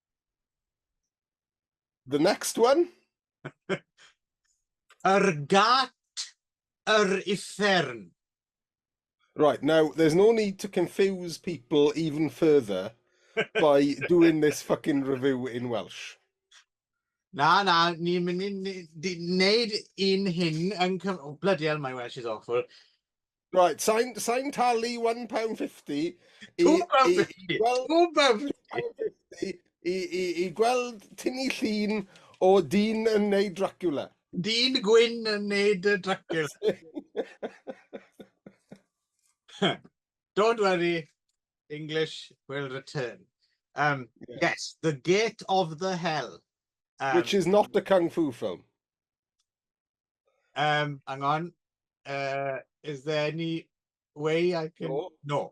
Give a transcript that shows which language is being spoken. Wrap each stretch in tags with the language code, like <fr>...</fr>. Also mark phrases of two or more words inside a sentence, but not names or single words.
<en>The next one? Gat Ifern. Right, now there's no need to confuse people even further by doing this fucking review in Welsh.</en> <cy>Na, ni'n mynd i wneud un hyn yn</cy> <en>oh, bloody hell, my Welsh is awful. Right, sign tally £1.50. £2.50.</en> <cy>I gweld tynnu llun o dyn yn neud Dracula. Dyn gwyn yn neud Dracula.</cy> <en>Don't worry, English will return. Yes, The Gate of the Hell. Which is not a kung fu film. Hang on. Is there any way I can? No.</en>